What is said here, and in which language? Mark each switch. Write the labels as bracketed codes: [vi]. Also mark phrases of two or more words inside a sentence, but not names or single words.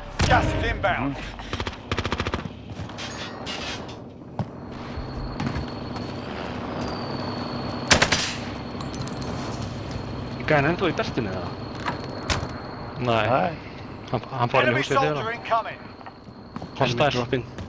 [en] Gas is inbound. [is] Gæðin ennþá í bertinu eða? Nei. Hann fór inn í [en] Enemy [is] húsið þegar [en] soldier incoming. Hostile. Dropping.